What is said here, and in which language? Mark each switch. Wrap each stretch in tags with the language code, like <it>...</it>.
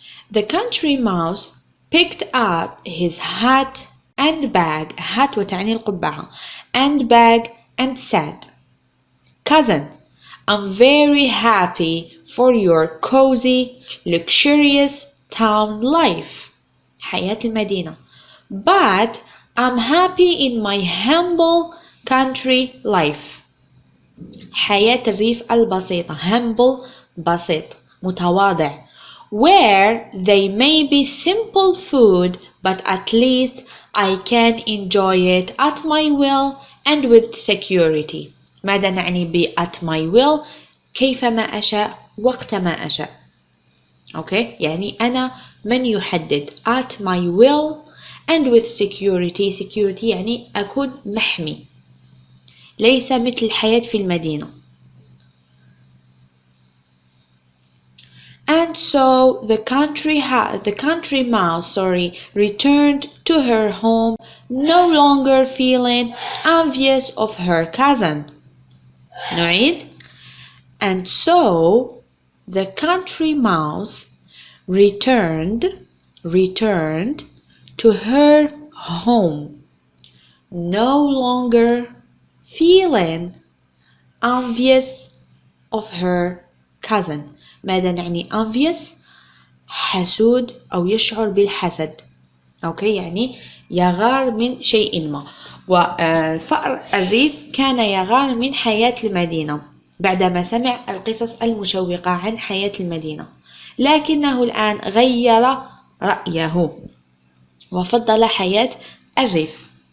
<en>The country mouse picked up his hat and bag, hat</en> <ar>وتعني القبعة,</ar> <en>and bag, and said, Cousin, I'm very happy for your cozy, luxurious town life,</en> <ar>حياة المدينة,</ar> <en>but I'm happy in my humble country life,</en> <ar>حياة الريف البسيطة,</ar> <en>humble</en> <ar>بسيط, متواضع,</ar> <en>where they may be simple food, but at least I can enjoy it at my will and with security.</en> <ar>ماذا نعني ب</ar> <en>at my will؟</en> <ar>كيفما أشاء وقت ما أشاء. أوكي، يعني أنا من يحدد</ar> <en>at my will and with security.</en> <ar>security يعني أكون محمي، ليس مثل الحياة في المدينة.</ar> <en>And so the country mouse, returned to her home, no longer feeling envious of her cousin.</en> <ar>نعيد.</ar> <en>And so the country mouse returned to her home, no longer feeling envious of her cousin.</en> <ar>ماذا نعني envious؟ حسود أو يشعر بالحسد. أوكي، يعني يغار من شيء ما. وفأر الريف كان يغار من حياة المدينة بعدما سمع القصص المشوقة عن حياة المدينة، لكنه الآن غير رأيه وفضل حياة الريف.</ar>